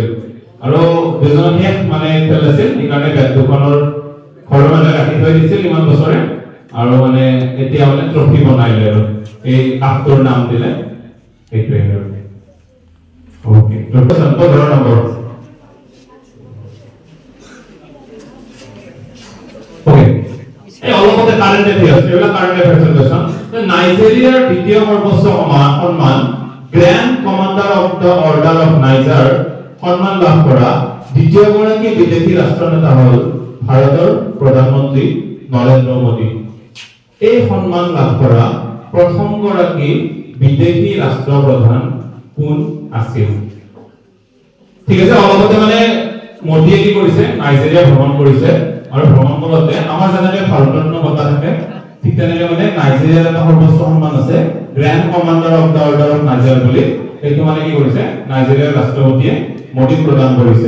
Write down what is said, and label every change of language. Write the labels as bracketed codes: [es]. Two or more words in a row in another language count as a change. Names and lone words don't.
[as] আৰু দুজন শেষ মানে খেল আছিল, সেইকাৰণে বেট দুখনৰ ঘৰৰ মাজত ৰাখি থৈ দিছিল ইমান বছৰে, আৰু মানে এতিয়া মানে ট্ৰফি বনাইলে আৰু এই কাপটোৰ নাম দিলে সেইটোৱে আৰু। ওকে, ট্ৰফি 15 নম্বৰ। [bn] ওকে, এই অলপতে [en] current affairs, [bn] এগুলা [en] current affairs [bn] কোশ্চেন। [as] নাইজেরিয়ার দ্বিতীয় সর্বোচ্চ সম্মান গ্র্যান্ড কমান্ডার অফ দ্য অর্ডার অফ নাইজার সম্মান লাভ করা দ্বিতীয়গৰাকী বিদেশী ৰাষ্ট্ৰনেতা হল ভাৰতৰ প্ৰধানমন্ত্ৰী নৰেন্দ্ৰ মোদী। এই সম্মান লাভ কৰা প্ৰথমগৰাকী বিদেশী ৰাষ্ট্ৰপ্ৰধান কোন আছিল? ঠিক আছে, অলপতে মানে মোদীয়ে কি কৰিছে, নাইজেৰিয়া ভ্ৰমণ কৰিছে, আৰু ভ্ৰমণ কৰোতে আমাৰ যেনেকৈ ভাৰতৰত্ন বঁটা থাকে ঠিক তেনেকৈ মানে নাইজেৰিয়াৰ এটা সৰ্বোচ্চ সন্মান আছে গ্ৰ্যান্ড কমান্ডাৰ অফ দ্য অৰ্ডাৰ অফ নাইজাৰ বুলি, সেইটো মানে কি কৰিছে নাইজেৰিয়াৰ ৰাষ্ট্ৰপতিয়ে মোদীক প্ৰদান কৰিছে।